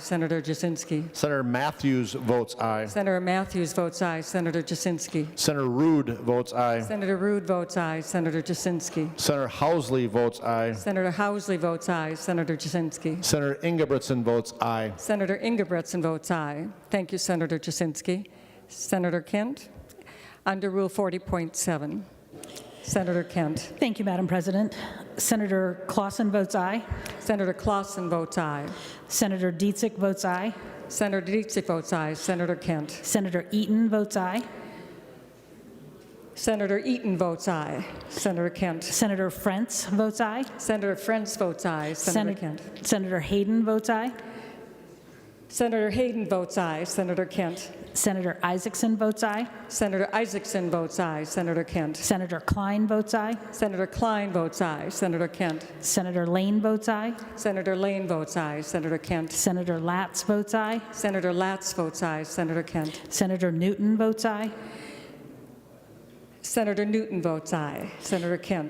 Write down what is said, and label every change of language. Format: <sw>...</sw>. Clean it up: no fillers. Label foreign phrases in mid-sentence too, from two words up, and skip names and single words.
<en>Senator Jasinski. Senator Matthews votes aye. Senator Matthews votes aye. Senator Jasinski. Senator Rude votes aye. Senator Rude votes aye. Senator Jasinski. Senator Housley votes aye. Senator Housley votes aye. Senator Jasinski. Senator Ingebretson votes aye. Senator Ingebretson votes aye. Thank you, Senator Jasinski. Senator Kent, under Rule 40.7. Senator Kent. Thank you, Madam President. Senator Clausen votes aye. Senator Clausen votes aye. Senator Dietzick votes aye. Senator Dietzick votes aye. Senator Kent. Senator Eaton votes aye. Senator Eaton votes aye. Senator Kent. Senator Frentz votes aye. Senator Frentz votes aye. Senator Kent. Senator Hayden votes aye. Senator Hayden votes aye. Senator Kent. Senator Isaacson votes aye. Senator Isaacson votes aye. Senator Kent. Senator Klein votes aye. Senator Klein votes aye. Senator Kent. Senator Lane votes aye. Senator Lane votes aye. Senator Kent. Senator Latz votes aye. Senator Latz votes aye. Senator Kent. Senator Newton votes aye. Senator Newton votes aye. Senator Kent.</en>